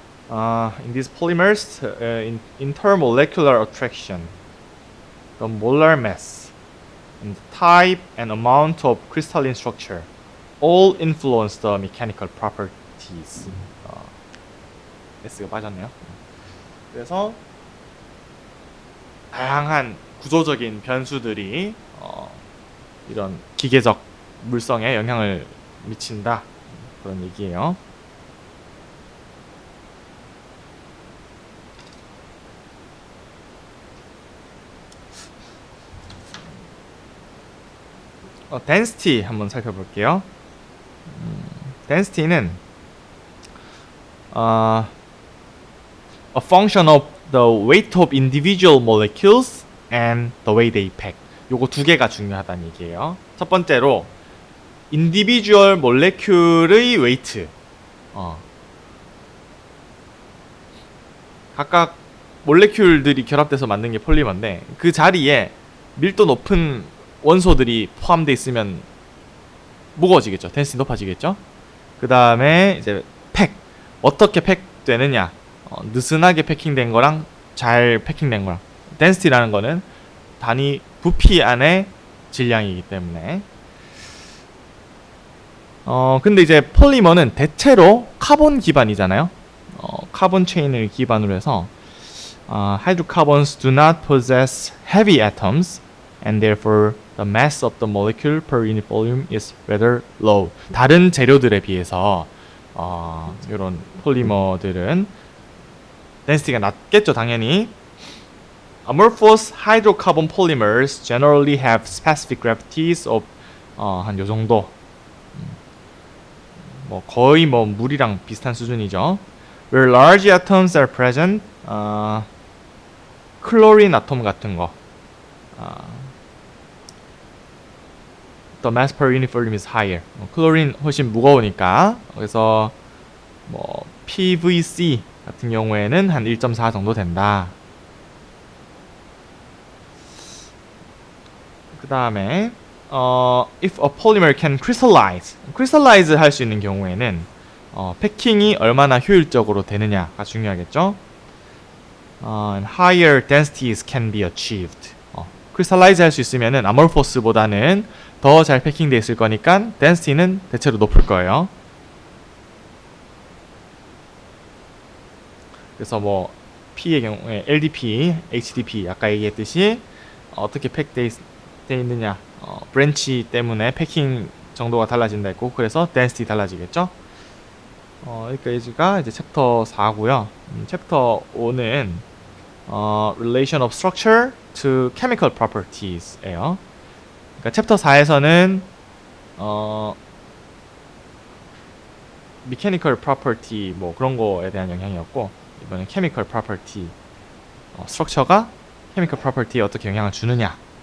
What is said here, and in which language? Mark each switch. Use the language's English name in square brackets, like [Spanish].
[English] In these polymers, in intermolecular attraction, the molar mass, and the type and amount of crystalline structure all influence the mechanical properties. [Korean] S가 빠졌네요. 그래서 다양한 구조적인 변수들이 이런 기계적 물성에 영향을 미친다, 그런 얘기예요. density 한번 살펴볼게요. [English] density는 a function of the weight of individual molecules and the way they pack. [Korean] 요거 두 개가 중요하다는 얘기예요. 첫 번째로 individual molecule의 weight, 각각 몰레큘들이 결합돼서 만든 게 폴리머인데 그 자리에 밀도 높은 원소들이 포함되어 있으면 무거워지겠죠. 덴시티 높아지겠죠. 그 다음에 이제 팩, 어떻게 팩되느냐, 느슨하게 패킹된 거랑 잘 패킹된 거랑. 덴시티라는 거는 단위 부피 안의 질량이기 때문에. 근데 이제 폴리머는 대체로 카본 기반이잖아요. 카본 체인을 기반으로 해서 [English] hydrocarbons do not possess heavy atoms and therefore the mass of the molecule per unit volume is rather low. [Korean] 다른 재료들에 비해서 이런 폴리머들은 density가 낮겠죠, 당연히. [English] Amorphous hydrocarbon polymers generally have specific gravities of [Korean] 한 요 정도. 뭐 거의 뭐 물이랑 비슷한 수준이죠. [English] Where large atoms are present, [Korean] 클로린 아톰 같은 거. [English] The mass per unit volume is higher. [Korean] 클로린 훨씬 무거우니까. 그래서 뭐 PVC 같은 경우에는 한 1.4 정도 된다. 그 다음에 [English] if a polymer can crystallize [Korean] 할 수 있는 경우에는 패킹이 얼마나 효율적으로 되느냐가 중요하겠죠. [English] And higher densities can be achieved. [Korean] crystallize 할 수 있으면은 amorphous보다는 더 잘 패킹되어 있을 거니까 density는 대체로 높을 거예요. 그래서 뭐 P의 경우에 LDP, HDP 아까 얘기했듯이 어떻게 팩되어 있느냐, 브랜치 때문에 패킹 정도가 달라진다 했고, 그래서 density 달라지겠죠. 여기까지가 이제 챕터 4고요. 챕터 5는 [English] relation of structure to chemical properties예요. [Korean] 그러니까 챕터 4에서는 mechanical property 뭐 그런 거에 대한 영향이었고, 이번엔 chemical property, structure가 chemical property에 어떻게 영향을 주느냐.